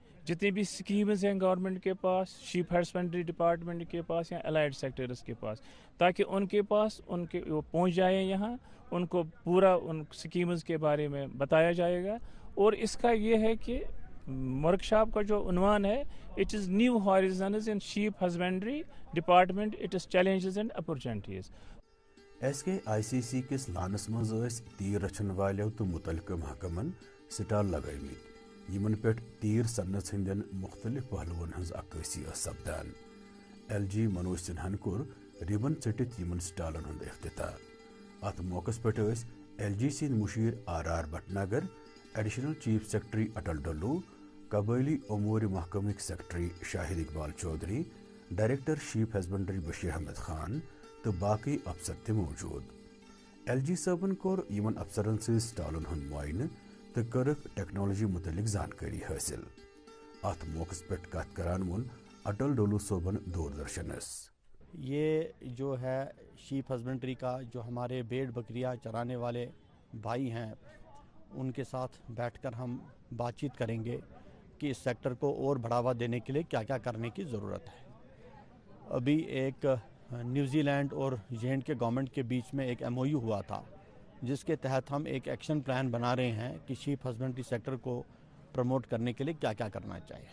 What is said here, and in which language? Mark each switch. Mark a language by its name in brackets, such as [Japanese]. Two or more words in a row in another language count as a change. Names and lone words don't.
[Urdu] جتنی بھی اسکیمز ہیں گورنمنٹ کے پاس, [English] sheep husbandry department [Urdu] کے پاس یا [English] allied sectors [Urdu] کے پاس، تاکہ ان کے پاس ان کے وہ پہنچ جائے یہاں، ان کو پورا ان اسکیمز کے بارے میں بتایا جائے گا. اور اس کا یہ ہے کہ ورکشاپ کا جو عنوان ہے [English] it is new horizons in sheep husbandry department, it is challenges and opportunities. [Kashmiri] SKICC किस लानस मज तीर रचन वालों तो मुतलका महकमन स्टाल लगामित यमन पे तीर सन्नत हंदन मुख्तलिफ पहलुवन हज अक्सी सपदान। LG मनोज सिन्हान कोर रिबन चटित यमन स्टालन हंद इफ्तिताह। अत मौकस पे LG सिंध मुशीर RR भटनागर, [English] Additional Chief Secretary [Kashmiri] अटल डल्लू قبائلی امور محکمک سیکرٹری شاہد اقبال چودھری، [English] Director Sheep Husbandry [Kashmiri] بشیر احمد خان تو باقی افسر تہ موجود۔ ایل جی صٲبن کور یمن افسرن سی سٹالن ہند معائنہ تو کرک ٹیکنالوجی متعلق زانکاری حاصل۔ ات موقع پہ کت کران ون اٹل ڈولو صوبن دوردرشنس، [Urdu] یہ جو ہے [English] sheep husbandry [Urdu] کا جو ہمارے بھیڑ بکریاں چرانے والے بھائی ہیں ان کے ساتھ بیٹھ کر ہم بات چیت کریں گے کہ اس سیکٹر کو اور بڑھاوا دینے کے لیے کیا کیا کرنے کی ضرورت ہے۔ ابھی ایک نیوزی لینڈ اور جے کے گورنمنٹ کے بیچ میں ایک ایم او یو ہوا تھا جس کے تحت ہم ایک [English] action plan [Urdu] بنا رہے ہیں کہ [English] sheep husbandry sector [Urdu] کو پروموٹ کرنے کے لیے کیا کیا کرنا چاہیے۔